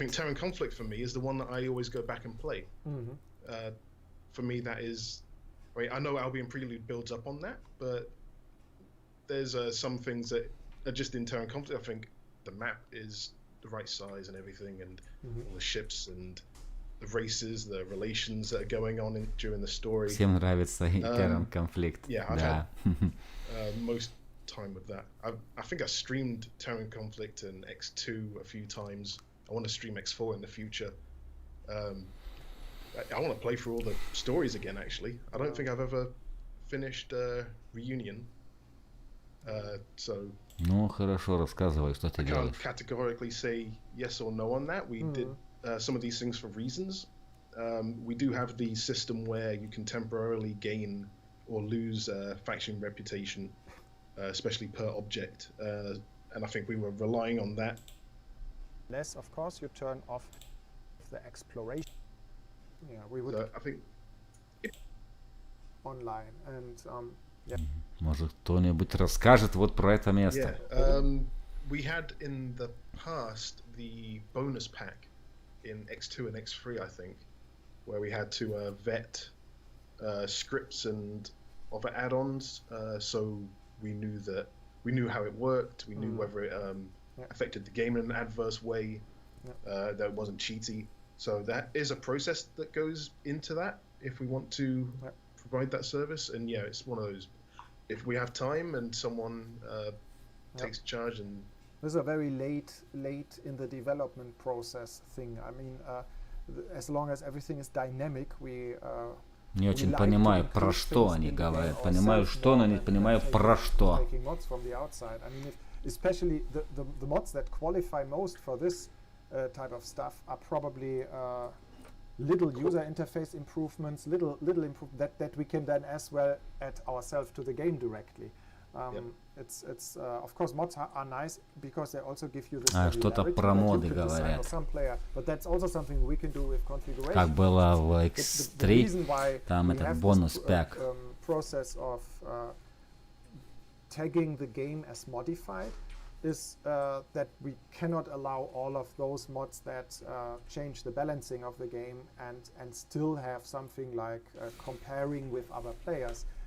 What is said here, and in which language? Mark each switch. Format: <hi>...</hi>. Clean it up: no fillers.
<en>think Terran Conflict for me is the one that I always go back and play. For me, that is. I know Albion Prelude builds up on that, but there's some things that are just in Terran Conflict. I think the map is the right size and everything, and all the ships and the races, the relations that are going on during the story.</en> <ru>Всем нравится Terran Conflict.</ru> <en>Yeah, I've</en> <ru>Да.</ru> <en>had most time with that. I think I streamed Terran Conflict and X2 a few times. I want to stream X4 in the future. I want to play through all the stories again, actually. I don't think I've ever finished Reunion. So</en> <ru>Ну, хорошо, рассказывай, что ты</ru> <en>I can't</en> <ru>делаешь.</ru> <en>categorically say yes or no on that. We did some of these things for reasons. We do have the system where you can temporarily gain or lose faction reputation, especially per object. And I think we were relying on that. Less, of course, you turn off the exploration. Yeah, we would So I think online and yeah.</en> <ru>Может, кто-нибудь расскажет вот про это место?</ru> <en>Yeah. We had in the past the bonus pack in X2 and X3, I think, where we had to vet scripts and other add-ons, so we knew how it worked. We knew whether it affected the game in an adverse way, that it wasn't cheaty. So that is a process that goes into that if we want to provide that service. And yeah, it's one of those. If we have time and someone takes charge, and this is a very late in the development process thing. I mean, as long as everything is dynamic, we.</en> <ru>Не очень понимаю, про что они говорят. Понимаю, что, но не понимаю, про что.</ru> <en>Taking mods from the outside. I mean, especially the mods that qualify most for this type of stuff are probably little user interface improvements, little that we can then as well add ourselves to the game directly. It's of course mods are nice because they also give you this</en> <ru>что-то про моды говорят.</ru> <en>Some player, but that's also something we can do with configuration.</en> <ru>Как было в X3, там этот бонус пак.</ru> <en>Process of tagging the game as modified is that we cannot allow all of those mods that change the balancing of the game and still have something like comparing with other players.</en>